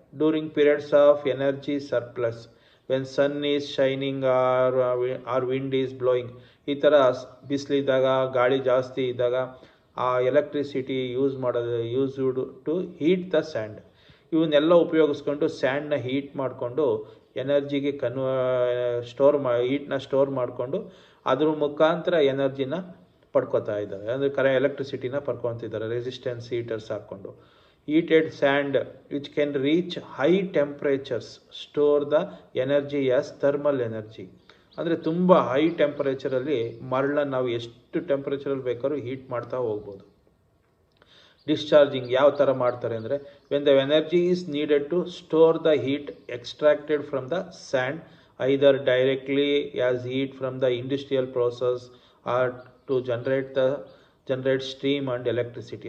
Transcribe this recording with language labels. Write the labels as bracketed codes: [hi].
[en] during periods of energy surplus, when sun is shining or wind is blowing, [kn] ಈ ಥರ ಬಿಸಿಲಿದ್ದಾಗ ಗಾಳಿ ಜಾಸ್ತಿ ಇದ್ದಾಗ ಆ [en] Electricity used to heat the sand. [kn] ಇವನ್ನೆಲ್ಲ ಉಪಯೋಗಿಸ್ಕೊಂಡು ಸ್ಯಾಂಡ್ನ ಹೀಟ್ ಮಾಡಿಕೊಂಡು ಎನರ್ಜಿಗೆ ಹೀಟ್ನ ಸ್ಟೋರ್ ಮಾಡಿಕೊಂಡು ಅದ್ರ ಮುಖಾಂತರ ಎನರ್ಜಿನ ಪಡ್ಕೋತಾ ಇದ್ದಾರೆ, ಅಂದರೆ ಎಲೆಕ್ಟ್ರಿಸಿಟಿನ ಪಡ್ಕೊತಿದ್ದಾರೆ ರೆಸಿಸ್ಟೆನ್ಸ್ ಹೀಟರ್ಸ್ ಹಾಕ್ಕೊಂಡು. [en] Heated sand which can reach high temperatures store the energy as thermal energy. [kn] ಅಂದರೆ ತುಂಬ ಹೈ ಟೆಂಪರೇಚರಲ್ಲಿ ಮರಳನ್ನ ನಾವು ಎಷ್ಟು ಟೆಂಪರೇಚರಲ್ಲಿ ಬೇಕಾದ್ರೂ ಹೀಟ್ ಮಾಡ್ತಾ ಹೋಗ್ಬೋದು. ಡಿಸ್ಚಾರ್ಜಿಂಗ್ ಯಾವ ಥರ ಮಾಡ್ತಾರೆ ಅಂದರೆ [en] When the energy is needed to store the heat extracted from the sand either directly as heat from the industrial process or to generate steam and electricity.